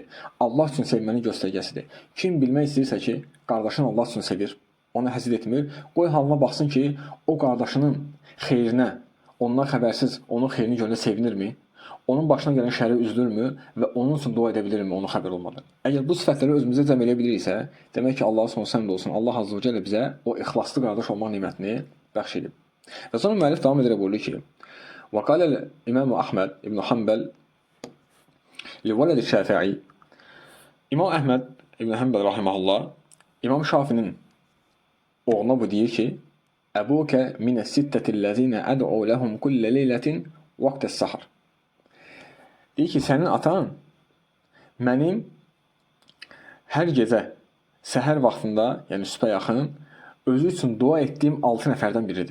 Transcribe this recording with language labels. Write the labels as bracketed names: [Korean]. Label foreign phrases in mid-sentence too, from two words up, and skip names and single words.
[Azerbaijani] Allah üçün sevmənin göstərgəsidir. Kim bilmək istəyirsə ki, qardaşını Allah üçün sevir, ona həsəd etmir, qoy halına baxsın ki, o qardaşının xeyrinə, ondan xəbərsiz onun xeyrini görəndə sevinirmi? Onun başına gələn şəri üzülürmü və onun üçün dua edə bilirmi, onun xəbər olmadan? Əgər bu sifətləri özümüzə cəm edə biliriksə, demək ki, Allah'a son səmd olsun, Allah [Arabic] عز وجل [Azerbaijani] bizə o ixlaslı qardaş olmaq nimətini bəxş edib. Və sonra müəllif davam edərək buyurur ki, [Arabic] وقال الإمام أحمد بن حنبل لولد الشافعي. [Azerbaijani] İmam Əhməd ibn Hanbal rahimehullah İmam Şafinin oğluna bu deyir ki, [Arabic] أبوك من الستة الذين أدعو لهم كل ليلة وقت السحر. [Azerbaijani] Deyir ki, sənin atan mənim hər gecə səhər vaxtında, yəni sübhə yaxın, özü üçün dua etdiyim 6 nəfərdən biridir.